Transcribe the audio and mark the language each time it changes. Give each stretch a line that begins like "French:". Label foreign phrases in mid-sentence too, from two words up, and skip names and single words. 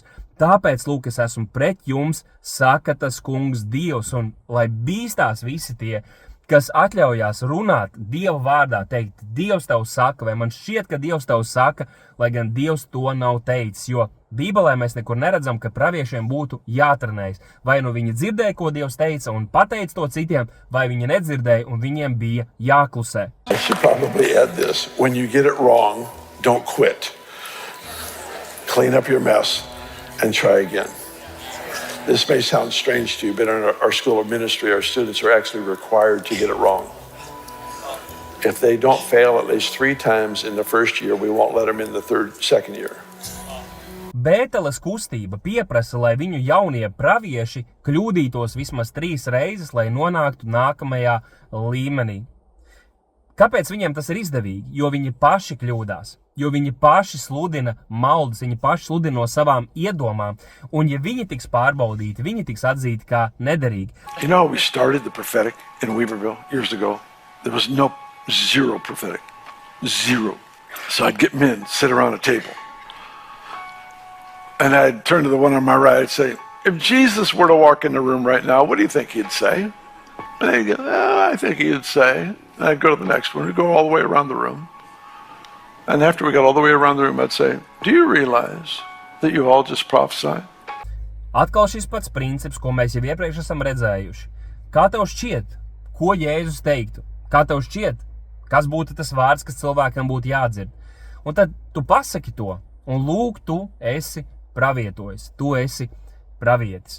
Latvian: Tāpēc, lūk, es esmu pret jums, saka tas kungs Dievs, un lai bīstās visi tie, kas atļaujās runāt Dieva vārdā, teikt, Dievs tev saka, vai man šķiet, ka Dievs tev saka, lai gan Dievs to nav teicis, jo Bībelē mēs nekur neredzam, ka praviešiem būtu jātrenējas. Vai nu viņi dzirdēja, ko Dievs teica un pateica to citiem, vai viņi nedzirdēja un viņiem bija jāklusē.
English: I should probably add this. When you get it wrong, don't quit. Clean up your mess and try again. This may sound strange to you, but in our school of ministry, our students are actually required to get it wrong. If they don't fail at least 3 times in the first year, we won't let them in the second year.
Latvian: Bēteles kustība pieprasa, lai viņu jaunie pravieši kļūdītos vismaz 3 reizes, lai nonāktu nākamajā līmenī. Kāpēc viņiem tas ir izdevīgi? Jo viņi paši kļūdās, jo viņi paši sludina maldas, viņi paši sludina no savām iedomām, un ja viņi tiks pārbaudīti, viņi tiks atzīti kā nederīgi.
English: You know, we started the prophetic in Weaverville years ago. There was zero prophetic. Zero. So I'd get men, sit around a table. And I'd turn to the one on my right, I'd say, if Jesus were to walk in the room right now, what do you think he'd say? And they'd go, I think he'd say. And I'd go to the next one, we'd go all the way around the room. And after we got all the way around the room, I'd say, do you realize that you all just prophesied?
Latvian: Atkal šis pats princips, ko mēs jau iepriekš esam redzējuši. Kā tev šķiet, ko Jēzus teiktu? Kā tev šķiet, kas būtu tas vārds, kas cilvēkam būtu jādzird? Un tad tu pasaki to, un lūk, tu esi pravietojis, tu esi pravietis.